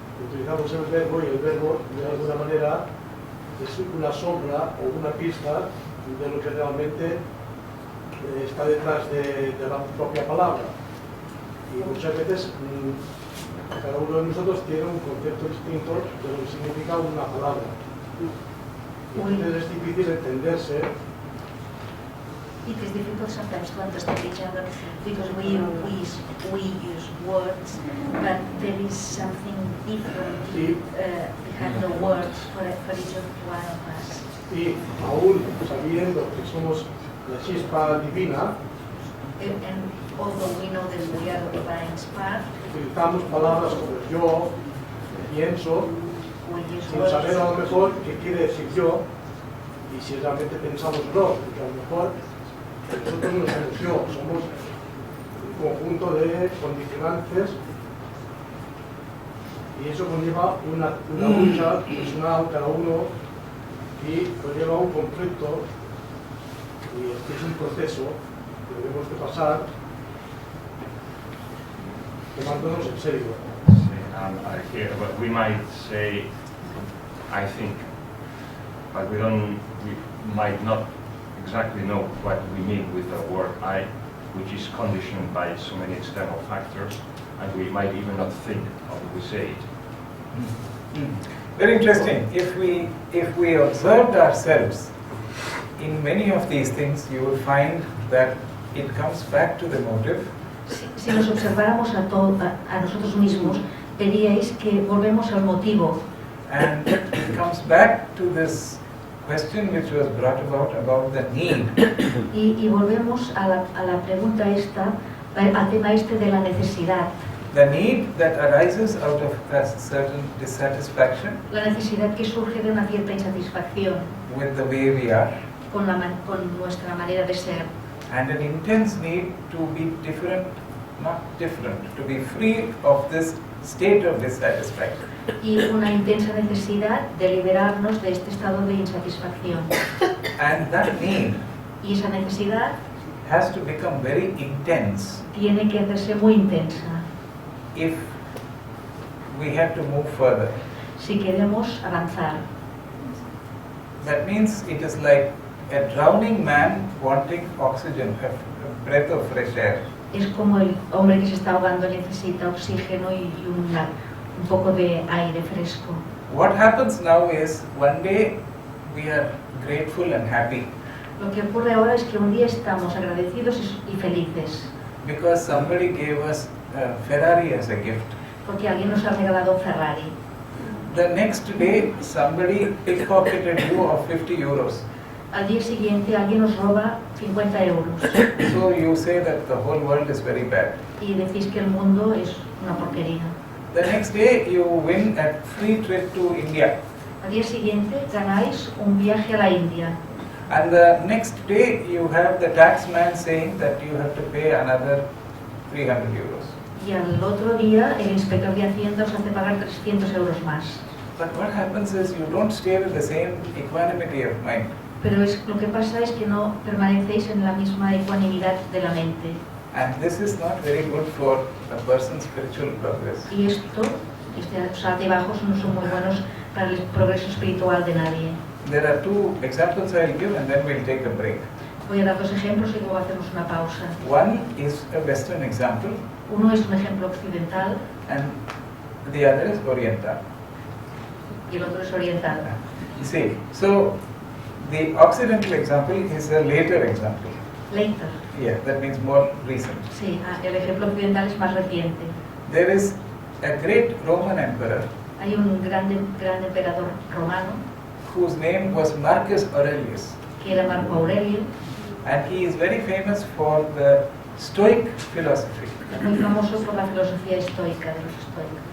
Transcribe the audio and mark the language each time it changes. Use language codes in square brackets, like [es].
[es] utilizamos el verbo y el verbo de alguna manera es una sombra o una pista de lo que realmente está detrás de la propia palabra. Y muchas veces cada uno de nosotros tiene un concepto distinto de lo que significa una palabra. Y entonces es difícil entenderse. [en] It is difficult sometimes to understand each other because we use words, but there is something different behind the words for each one of us. [es] Y aún sabiendo que somos la chispa divina, [en] And although we know that we are the divine spark, [es] utilizamos palabras como yo, pienso, [en] we use [es] sin saber a [en] words. [es] lo mejor qué quiere decir yo y si realmente pensamos no, porque a lo mejor nosotros no somos yo, somos conjunto de condicionantes y eso conlleva una lucha personal cada uno y conlleva un conflicto y este es un proceso que debemos de pasar tomándonos en serio. [en] Here, but we might say, I think, but we might not exactly know what we mean with the word I, which is conditioned by so many external factors, and we might even not think how we say it. Very interesting. If we observed ourselves in many of these things, you will find that it comes back to the motive. [es] Si nos observáramos a nosotros mismos, veríais que volvemos al motivo. [en] And it comes back to this question which was brought about the need. [es] Y volvemos a la pregunta esta, al tema este de la necesidad. [en] The need that arises out of a certain dissatisfaction [es] La necesidad que surge de una cierta insatisfacción [en] with the way we are, [es] con nuestra manera de ser. [en] and an intense need to be different, not different, to be free of this state of dissatisfaction. [es] Y una intensa necesidad de liberarnos de este estado de insatisfacción. [en] And that need [es] Y esa necesidad [en] has to become very intense [es] tiene que hacerse muy intensa [en] if we have to move further. [es] si queremos avanzar. [en] That means it is like a drowning man wanting oxygen, a breath of fresh air. [es] Es como el hombre que se está ahogando necesita oxígeno y un poco de aire fresco. [en] What happens now is one day we are grateful and happy [es] Lo que ocurre ahora es que un día estamos agradecidos y felices [en] because somebody gave us a Ferrari as a gift. [es] porque alguien nos ha regalado un Ferrari. [en] The next day somebody pickpocketed you of 50 euros. [es] Al día siguiente alguien nos roba 50 euros [en] So you say that the whole world is very bad. [es] y decís que el mundo es una porquería. [en] The next day you win a free trip to India. [es] Al día siguiente ganáis un viaje a la India [en] And the next day you have the taxman saying that you have to pay another 300 euros. [es] y al otro día el inspector de Hacienda os hace pagar 300 euros más. [en] But what happens is you don't stay with the same equanimity of mind. [es] Pero lo que pasa es que no permanecéis en la misma ecuanimidad de la mente. [en] And this is not very good for a person's spiritual progress. [es] Y estos altibajos no son muy buenos para el progreso espiritual de nadie. [en] There are two examples I'll give and then we'll take a break. [es] Voy a dar dos ejemplos y luego hacemos una pausa. [en] One is a Western example [es] Uno es un ejemplo occidental [en] and the other is Oriental. [es] y el otro es oriental. [en] You see, so the Occidental example is a later example. Later. Yeah, that means more recent. [es] Sí, el ejemplo occidental es más reciente. [en] There is a great Roman emperor [es] Hay un gran emperador romano [en] whose name was Marcus Aurelius, [es] que era Marco Aurelio, [en] and he is very famous for the Stoic philosophy. [es] muy famoso por la filosofía estoica de los estoicos.